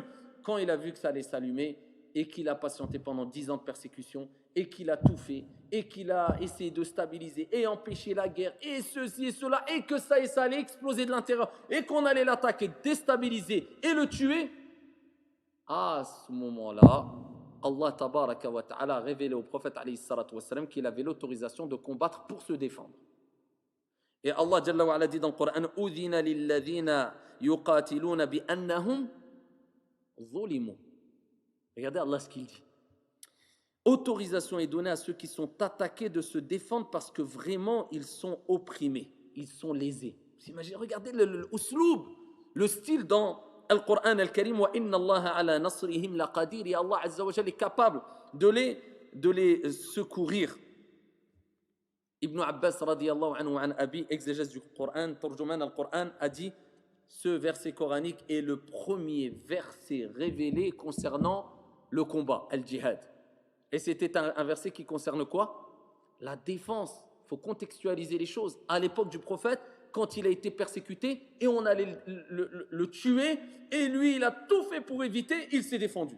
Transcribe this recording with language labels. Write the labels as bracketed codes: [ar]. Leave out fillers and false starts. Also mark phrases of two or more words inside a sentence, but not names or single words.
[fr] Quand il a vu que ça allait s'allumer, et qu'il a patienté pendant 10 ans de persécution et qu'il a tout fait et qu'il a essayé de stabiliser et empêcher la guerre et ceci et cela et que ça allait exploser de l'intérieur et qu'on allait l'attaquer, déstabiliser et le tuer, à ce moment-là, Allah [ar] تبارك وتعالى [fr] a révélé au prophète [ar] عليه الصلاة والسلام [fr] qu'il avait l'autorisation de combattre pour se défendre. Et Allah [ar] جل وعلا [fr] dit dans le Coran, [ar] أذن للذين يقاتلون بأنهم ظلموا. [fr] Regardez Allah ce qu'il dit. Autorisation est donnée à ceux qui sont attaqués de se défendre parce que vraiment ils sont opprimés, ils sont lésés. Vous imaginez, regardez le usloub, le style dans [ar] القرآن الكريم, وإن الله على نصرهم لقدير, [fr] et Allah [ar] عز وجل [fr] est capable de les secourir. [ar] ابن عباس رضي الله عنه عن أبي, [fr] exégèse du Coran, Turjuman al-Qur'an, a dit ce verset coranique est le premier verset révélé concernant le combat, al-jihad. Et c'était un verset qui concerne quoi? La défense. Il faut contextualiser les choses. À l'époque du prophète, quand il a été persécuté et on allait le tuer, et lui, il a tout fait pour éviter, il s'est défendu.